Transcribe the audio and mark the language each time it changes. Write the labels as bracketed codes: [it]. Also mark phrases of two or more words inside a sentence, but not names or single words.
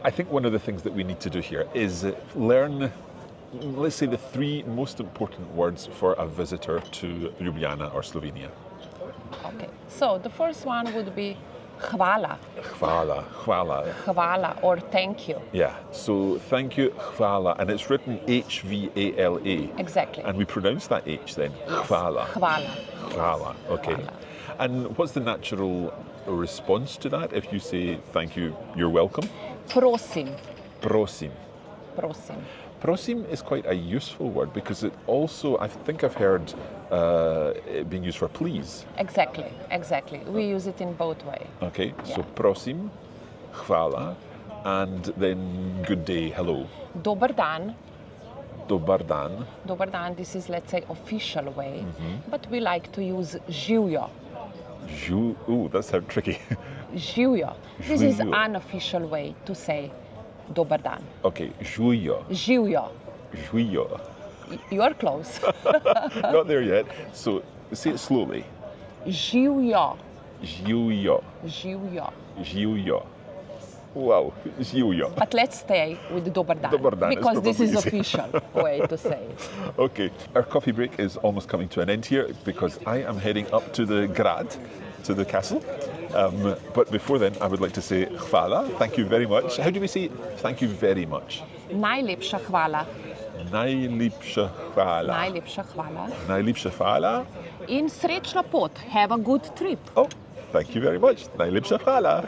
[en] I think one of the things that we need to do here is learn, let's say, the 3 most important words for a visitor to Ljubljana or Slovenia. Okay, so the first one would be hvala. [sl] Hvala, hvala. [en] Hvala or thank you. Yeah, so thank you, hvala, and it's written H-V-A-L-A. Exactly. And we pronounce that H then, [sl] hvala. Hvala. Hvala, okay. Hvala. [en] And what's the natural response to that if you say thank you, you're welcome? [sl] Prosim. Prosim. Prosim. [en] Prosim is quite a useful word because it also, I think I've heard it being used for please. Exactly, exactly. We use it in both ways. Okay, so Yeah. [sl] prosim, hvala, [en] and then good day, hello. [sl] Dobar dan. Dobar dan. Dobar dan, [en] this is, let's say, official way, but we like to use živjo. Ooh, that sounds tricky. Živjo. This is [sl] Živjo. [en] unofficial way to say [sl] dobar dan. Okay, živjo. Živjo. Živjo. [en] You're close. Not there yet. So say it slowly. [sl] Živjo. Živjo. Živjo. Živjo. Wow, živjo. [en] But let's stay with [sl] dobar dan, Dobar dan is [en] because this is probably official way to say it. Okay, our coffee break is almost coming to an end here because I am heading up to the grad, to the castle. But before then, I would like to say hvala, thank you very much. How do we say thank you very much? [sl] Najlepša hvala. Najlepša hvala. Najlepša hvala. Najlepša hvala. In srečno pot. [en] Have a good trip. Oh, thank you very much. [sl] Najlepša hvala.